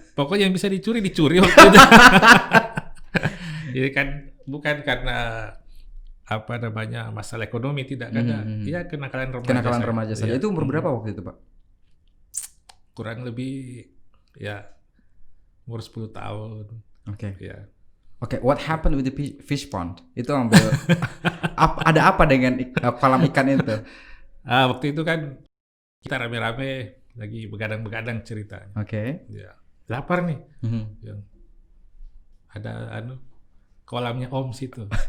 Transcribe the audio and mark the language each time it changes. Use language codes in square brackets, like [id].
[id] Pokoknya yang bisa dicuri waktu itu. Jadi kan bukan karena apa namanya masalah ekonomi, tidak ada. Iya, kenakalan remaja. Kenakalan remaja saja. Itu umur berapa waktu itu, Pak? Kurang lebih ya umur 10 tahun. Oke. Ya. [en] Oke, what happened with the fish pond? [id] Itu ambil ada apa dengan kolam ikan itu? Waktu itu kan kita rame-rame lagi begadang-begadang cerita. Oke. Ya. Lapar nih. Yang ada kolamnya Om situ.